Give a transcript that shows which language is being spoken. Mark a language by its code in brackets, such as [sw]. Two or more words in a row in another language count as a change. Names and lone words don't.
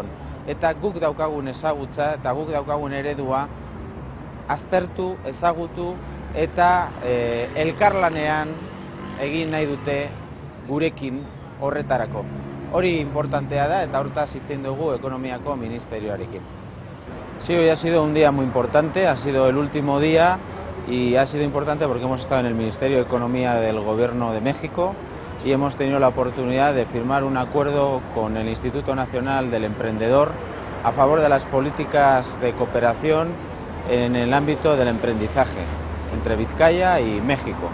[eu] Eta guk daukagun ezagutza eta guk daukagun eredua aztertu, ezagutu eta elkarlanean egin nahi dute gurekin horretarako. Hori importantea da eta hortaz hitz egin dugu ekonomiako ministerioarekin. [es] Sí, hoy ha sido un día muy importante, ha sido el último día y ha sido importante porque hemos estado en el Ministerio de Economía del Gobierno de México y hemos tenido la oportunidad de firmar un acuerdo con el Instituto Nacional del Emprendedor a favor de las políticas de cooperación en el ámbito del emprendizaje entre Vizcaya y México.